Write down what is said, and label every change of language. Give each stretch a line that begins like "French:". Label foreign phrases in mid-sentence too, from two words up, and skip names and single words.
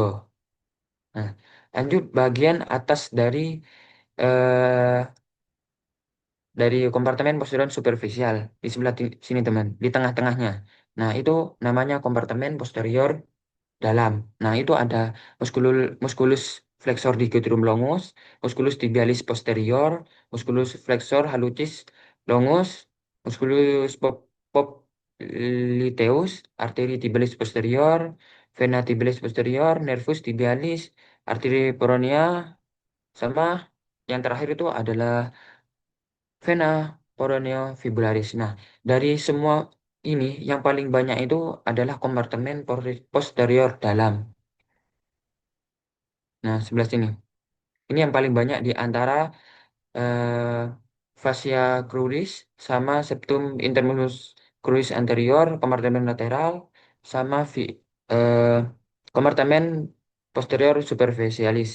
Indonesian: Nah, lanjut bagian atas eh, dari kompartemen posterior superficial di sebelah sini teman, di tengah-tengahnya. Nah, itu namanya kompartemen posterior dalam. Nah, itu ada
Latin: musculus flexor digitorum longus, musculus tibialis posterior, musculus flexor hallucis longus, musculus popliteus,
Indonesian: arteri
Latin: tibialis posterior, vena tibialis posterior, nervus tibialis,
Indonesian: arteri peroneal, sama yang terakhir itu adalah
Latin: vena peroneofibularis.
Indonesian: Nah, dari semua ini yang paling banyak itu adalah kompartemen posterior dalam. Nah, sebelah sini. Ini yang paling banyak di antara eh,
Latin: fascia cruris
Indonesian: sama
Latin: septum intermulus cruris anterior,
Indonesian: kompartemen lateral, sama eh, kompartemen posterior superficialis.